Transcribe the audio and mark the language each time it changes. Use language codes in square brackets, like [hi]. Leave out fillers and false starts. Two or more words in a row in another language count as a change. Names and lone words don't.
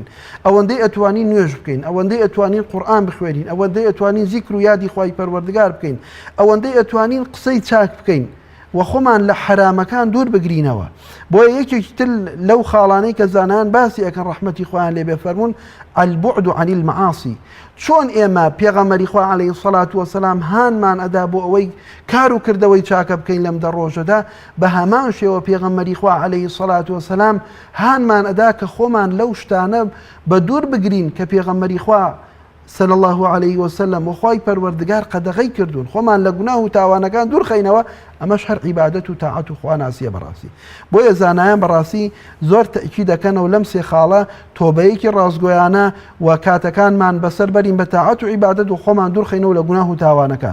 [ckb] ئەوەندەی ئەتوانین نوێژ بکەین، ئەوەندەی ئەتوانین قورئان بخوێنین، ئەوەندەی ئەتوانین زیکر و یادی خوای پەروەردگار بکەین، ئەوەندەی ئەتوانین قسەی چاک بکەین و خۆمان لە حرامەکان دوور بگرینەوە. بۆیە یەکێکی تر لەو خاڵانەی کە زانان باسی ئەکەن ڕەحمەتی خۆیان لێ بێ فەرموون [ar] البعد عن المعاصي. [ckb] چۆن ئێمە پێغەمبەری خوا [ar] عەلەیهی سەڵات وەسەلام [ckb] هانمان ئەدا بۆ ئەوەی کار و کردەوەی چاکە بکەین لەم دە ڕۆژەدا بە هەمان شێوە پێغەمبەری خوا [ar] عەلەیهی سەڵات وەسەلام [ckb] هانمان ئەدا کە خۆمان لەو شتانە بە دوور بگرین کە پێغەمبەری خوا [ar] صلى الله عليه وسلم [ckb] وخوای پەروەردگار قەدەغەی کردوون خۆمان لە گوناه و تاوانەکان دوور خەینەوە ئەمەش هەر عیبادەت و تاعەت و خواناسیە بەڕاستی. بۆیە زانایان بەڕاستی زۆر تەئکید دەکەنەوە لەم سێ خاڵە تۆبەیەکی ڕازگۆیانە و کاتەکانمان بەسەر بەرین بە تاعەت و عیبادەت و خۆمان دوور خەینەوە لە گوناه و تاوانەکان.